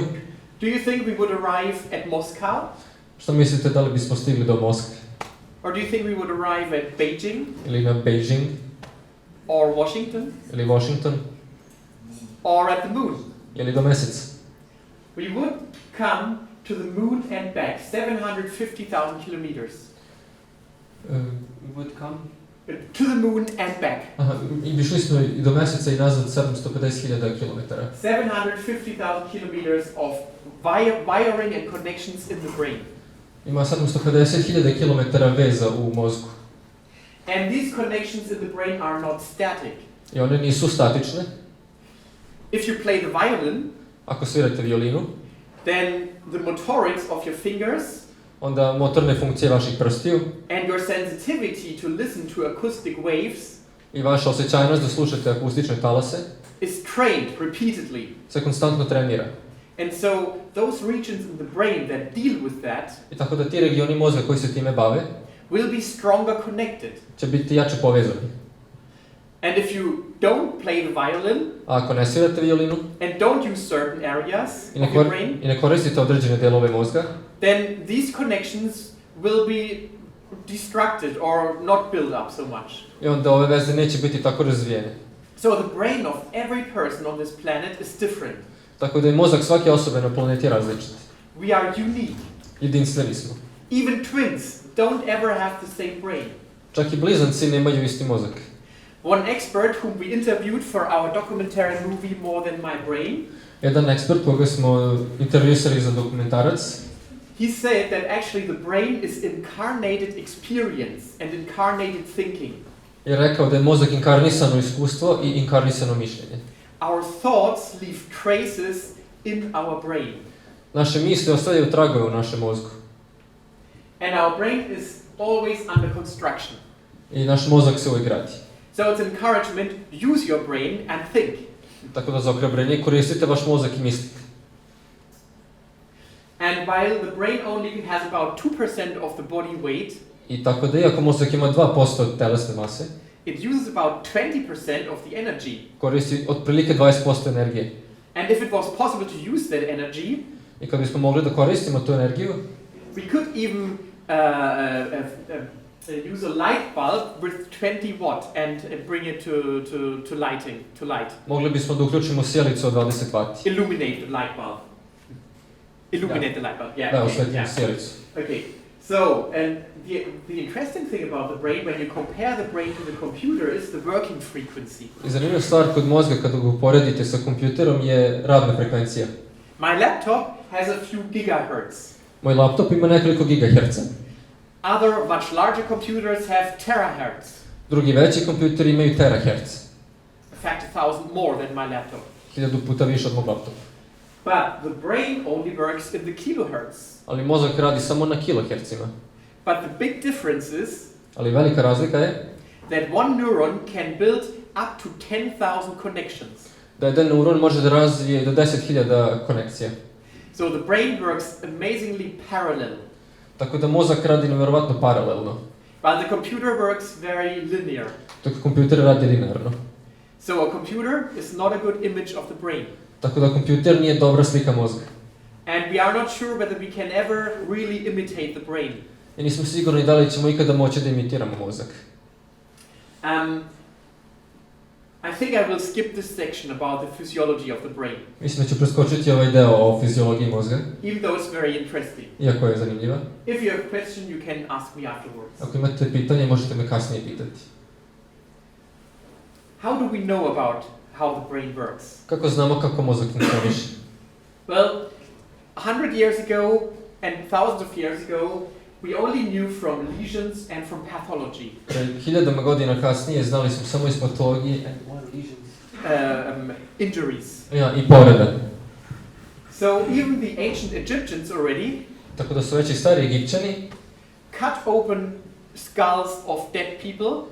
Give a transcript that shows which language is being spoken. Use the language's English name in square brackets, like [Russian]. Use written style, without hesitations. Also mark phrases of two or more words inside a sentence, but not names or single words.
[English] Do you think we would arrive at Moscow? [Serbian] što mislite, da li bismo stigli do Moskve? [English] Or do you think we would arrive at Beijing [Serbian] Ili na Beijing? [English] or Washington [Serbian] Ili Washington? [English] or at the moon? [Serbian] Ili do Meseca? [English] We would come to the moon and back, 750,000 kilometers. Would come? To the moon and back. [Serbian] Aha, i išli smo i do Meseca i nazad 750.000 kilometara. [English] 750,000 kilometers of wiring and connections in the brain. [Serbian] Ima 750.000 kilometara veza u mozgu. [English] And these connections in the brain are not static. [Serbian] I one nisu statične. [English] If you play the violin, [Serbian] Ako svirate violinu, [English] then the motorics of your fingers [Serbian] onda motorne funkcije vaših prstiju [English] and your sensitivity to listen to acoustic waves [Serbian] i vaša osjećajnost da slušate akustične talase [English] is trained repeatedly. [Serbian] se konstantno trenira. [English] And so those regions in the brain that deal with that [Serbian] I tako da ti regioni mozga koji se time bave [English] will be stronger connected. [Serbian] će biti jače povezani. [English] And if you don't play the violin [Serbian] A ako ne svirate violinu [English] and don't use certain areas [Serbian] i [English] of your brain, [Serbian] ne koristite određene delove mozga, [English] then these connections will be destructed or not built up so much. [Serbian] i onda ove veze neće biti tako razvijene. [English] So the brain of every person on this planet is different. [Serbian] Tako da je mozak svake osobe na planeti različit. [English] We are unique. [Serbian] Jedinstveni smo. [English] Even twins don't ever have the same brain. [Serbian] Čak i blizanci nemaju isti mozak. [English] One expert whom we interviewed for our documentary movie More Than My Brain, [Serbian] Jedan ekspert koga smo intervjusali za dokumentarac, [English] he said that actually the brain is incarnated experience and incarnated thinking. [Serbian] je rekao da je mozak inkarnisano iskustvo i inkarnisano mišljenje. [English] Our thoughts leave traces in our brain. [Serbian] Naše misli ostavljaju tragove u našem mozgu. [English] And our brain is always under construction. [Serbian] I naš mozak se uvijek gradi. [English] So it's encouragement, use your brain and think. [Serbian] Tako da za ohrabrenje koristite vaš mozak i mislite. [English] And while the brain only has about 2% of the body weight, [Serbian] I tako da iako mozak ima 2% telesne mase, [English] it uses about 20% of the energy. [Serbian] koristi otprilike 20% energije. [English] And if it was possible to use that energy, [Serbian] I kad bismo mogli da koristimo tu energiju, [English] we could even use a light bulb with 20 watt and bring it to light. [Serbian] mogli bismo da uključimo sjelicu od 20 W. [English] Illuminate the light bulb. Illuminate the light bulb. Yeah. [Serbian] Da, [English] Okay. [Serbian] osvetimo [English] Yeah. [Serbian] sjelicu. [English] Okay. So, and the interesting thing about the brain, when you compare the brain to the computer, is the working frequency. [Serbian] I zanimljiva stvar kod mozga kada ga uporedite sa kompjuterom je radna frekvencija. [English] My laptop has a few gigahertz. [Serbian] Moj laptop ima nekoliko gigaherca. [English] Other much larger computers have terahertz. [Serbian] Drugi veći kompjuteri imaju teraherc. [English] In fact, 1,000 more than my laptop. [Serbian] 1000 puta više od mog laptopa. [English] But the brain only works in the kilohertz. [Serbian] Ali mozak radi samo na kilohercima. [English] But the big difference is [Serbian] Ali velika razlika je [English] that one neuron can build up to 10,000 connections. [Serbian] da jedan neuron može da razvije do 10.000 konekcija. [English] So the brain works amazingly parallel, [Serbian] Tako da mozak radi nevjerovatno paralelno, [English] while the computer works very linear. [Serbian] dok kompjuter radi linearno. [English] So a computer is not a good image of the brain. [Serbian] Tako da kompjuter nije dobra slika mozga. [English] And we are not sure whether we can ever really imitate the brain. [Serbian] I nismo sigurni da li ćemo ikada moći da imitiramo mozak. [English] I think I will skip this section about the physiology of the brain, [Serbian] Mislim da ću preskočiti ovaj deo o fiziologiji mozga, [English] even though it's very interesting. [Serbian] iako je zanimljiva. [English] If you have a question, you can ask me afterwards. [Serbian] Ako imate pitanje, možete me kasnije pitati. [English] How do we know about how the brain works? [Serbian] Kako znamo kako mozak funkcioniše? [English] Well, 100 years ago and thousands of years ago, we only knew from lesions and from pathology. [Serbian] Hiljadama godina kasnije znali smo samo iz patologije [English] Injuries. [Serbian] i povreda. [English] So even the ancient Egyptians already [Serbian] Tako da su već i stari Egipćani [English] cut open skulls of dead people